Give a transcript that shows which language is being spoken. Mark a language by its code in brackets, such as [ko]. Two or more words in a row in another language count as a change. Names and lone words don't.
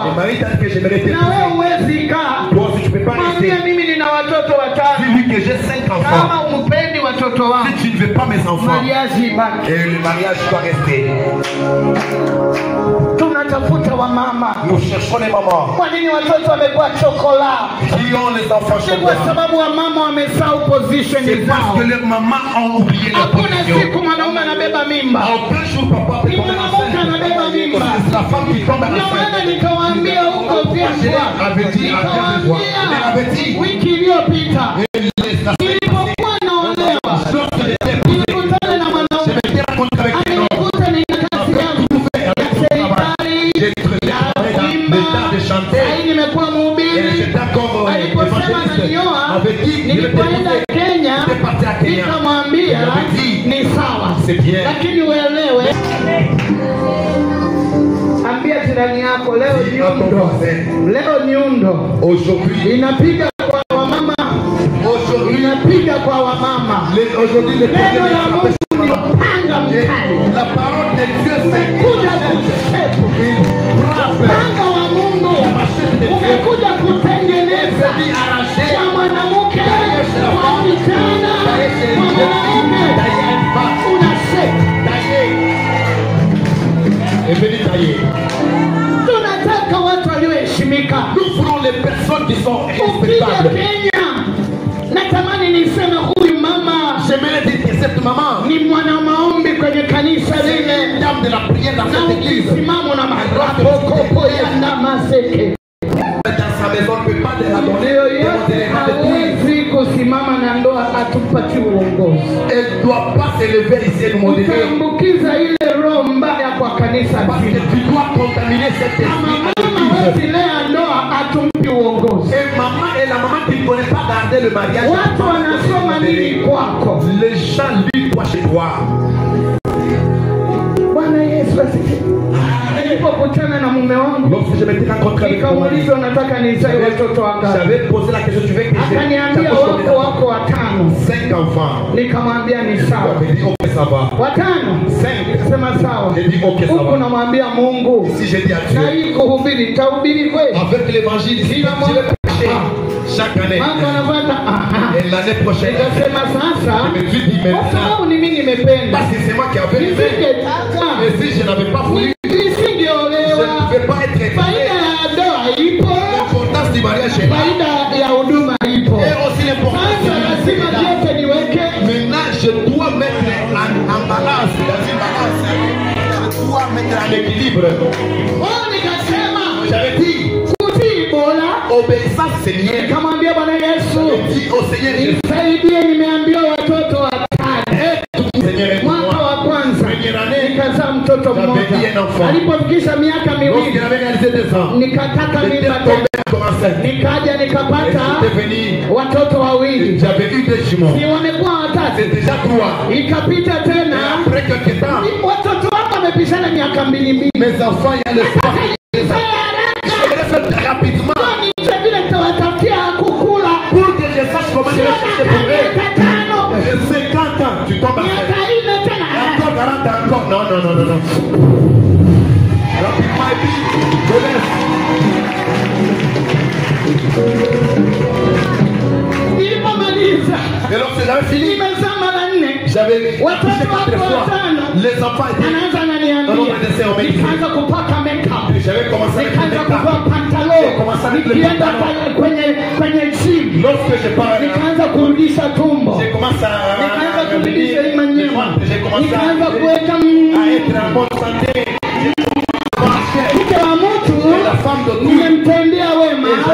[fr] le mari t'a dit que j'aimerais [sw] na wewe [fr] t'épouser. [sw] huwezi kaa, [fr] Toi aussi tu peux pas [sw] mwambie [fr] rester. [sw] mimi nina watoto watano. [fr] Dis-lui que j'ai 5 enfants. [sw] Kama umpendi watoto wangu, [fr] Si tu ne veux pas mes enfants, [sw] mariage ibaki. [fr] et le mariage doit rester. [sw] Tunatafuta wamama. [fr] Nous cherchons les mamans [sw] Kwa nini watoto wamekuwa chokola? [fr] qui ont les enfants [sw] Ni [fr] chez [sw] kwa [fr] moi. [sw] sababu wamama wamesahau position [fr] C'est parce [sw] zao. [fr] que leurs mamans ont oublié leur [sw] Hakuna [fr] position. [sw] siku mwanaume anabeba mimba. [fr] Aucun jour papa peut tomber enceinte. C'est la femme qui tombe [sw] Ndio maana [fr] enceinte. [sw] nikawaambia huko Vyambwa, nikawaambia wiki iliyopita nilipokuwa naolewa, nilikutana na mwanaume alinikuta nina kazi yangu ya serikali ya kuimba. Sahii nimekuwa mhubiri. Aliposema nanioa, nilipoenda Kenya nikamwambia ni sawa, lakini uelewe, ambia jirani yako leo nyundo, leo nyundo [fr] Aujourd'hui, [sw] inapiga kwa wamama, inapiga kwa wamama. [fr] aujourd'hui, les [sw] Neno la [fr] problèmes [sw] Mungu ni upanga mkali, [fr] la parole de Dieu [sw] umekuja kusepu. Upanga wa Mungu umekuja kutengeneza kwa mwanamke, kwa kijana, kwa mwanaume, unasepu. [fr] est venu tailler. [sw] Tunataka watu walioheshimika. [fr] Nous voulons les personnes qui sont [sw] Ukija [fr] respectables. [sw] Kenya, natamani niseme huyu mama [fr] J'aimerais dire que cette maman, [sw] ni mwana maombi kwenye kanisa lile, [fr] dame de la prière dans [sw] na [fr] cette église, [sw] ukisimama na makopo ya namaseke. [fr] dans sa maison, ne peut pas la donner. [sw] Yoyote hawezi kusimama na ndoa atupatie uongozi. [fr] Elle ne doit pas s'élever ici et nous modérer. [sw] Utaambukiza ile roho mbaya kwa kanisa [fr] Parce que [sw] zima. [fr] tu dois contaminer cet [sw] Kama [fr] esprit à [sw] mama [fr] l'église. [sw] hawezi lea ndoa atumpi uongozi. [fr] Et maman et la maman qui ne connaît pas garder le mariage. [sw] Watu wanasoma nini kwako? [fr] Les gens lisent toi chez toi. [sw] Bwana Yesu asifiwe. Nilipokutana na mume wangu [fr] Lorsque je m'étais rencontré avec mon mari, [sw] nikamuuliza unataka nizae watoto wangapi? [fr] j'avais posé la question, tu veux que [sw] Akaniambia wako watano. [fr] 5 enfants. [sw] Nikamwambia ni sawa. [fr] J'ai dit ok ça va. [sw] Watano? [fr] 5. [sw] Sema sawa. [fr] J'ai dit ok ça [sw] Huku [fr] va. [sw] namwambia Mungu, [fr] Si j'ai dit à [sw] na [fr] Dieu, [sw] hii kuhubiri tahubiri kweli? [fr] avec l'évangile ici, je vais prêcher chaque année. [sw] Mambo anapata [fr] Et l'année prochaine, [sw] nikasema sasa, [fr] je me suis dit [sw] kwa [fr] maintenant, [sw] sababu ni mimi nimependa, [fr] parce que c'est moi qui avais aimé. [sw] nisingetaka, [fr] Et si je n'avais pas voulu, je [sw] nisingeolewa. [fr] ne pouvais pas être [sw] Faida [fr] élevé. [sw] ya ndoa ipo, [fr] L'importance du mariage est là. [sw] faida ya huduma ipo. [fr] Et aussi l'importance [sw] Sasa [fr] du [sw] lazima [fr] mariage. [sw] vyote niweke. [fr] Maintenant, je dois mettre en balance, dans une balance. Je dois mettre en équilibre. [sw] Wao nikasema [fr] J'avais dit, [sw] kutii bora. [fr] obéissance Seigneur. [sw] Nikamwambia Bwana Yesu, [fr] Dis au Seigneur Jésus, [sw] nisaidie, nimeambiwa watoto watano. [fr] Seigneur est [sw] Mwaka [fr] moi. [sw] wa kwanza [fr] Première année, [sw] nikazaa mtoto mmoja. Alipofikisha miaka [fr] lorsqu'il [sw] miwili [fr] avait réalisé 2 ans, [sw] nikataka [fr] j'étais [sw] mimba [fr] tombé [sw] tena. [fr] comme enceinte. [sw] Nikaja [fr] Et [sw] nikapata [fr] j'étais venu, [sw] watoto wawili, [fr] j'avais eu 2 jumeaux. [sw] si wamekuwa watatu. [fr] C'est déjà 3. [sw] Ikapita [fr] Et [sw] tena [fr] après quelques temps, [sw] watoto wangu wamepishana miaka mbili. [fr] mes enfants, il y a le sport. Je voulais faire rapidement [sw] Vile nitawatafutia kukula [fr] pour que je sache comment je vais chercher pour eux. [sw] miaka tano, [fr] J'ai 50 ans, tu tombes enceinte. [sw] miaka nne tena. [fr] Encore 40 ans, encore. Non, non, non, non, non. Rapidement, et puis, je laisse. [sw] Nilipomaliza [fr] Et lorsque j'avais fini, [sw] nimezaa mara nne. [fr] j'avais [sw] Watoto [fr] accouché 4 [sw] wako [fr] fois. [sw] watano. [fr] Les enfants étaient. [sw] Anaanza ananiambia, nikaanza kupaka makeup, [fr] J'avais commencé avec le [sw] nikaanza kuvaa [fr] make-up. [sw] pantalo, [fr] Commence avec le [sw] nikienda [fr] pantalon. [sw] kwenye gym, [fr] Lorsque je parle, [sw] nikaanza kurudisha tumbo, [fr] j'ai commencé [sw] nikaanza [fr] à [sw] kurudisha hii manyema, [fr] j'ai commencé [sw] nikaanza [fr] à [sw] kuweka [fr] être en bonne santé. [sw] mke wa mtu [fr] La femme de tout, [sw] nimemtendea wema,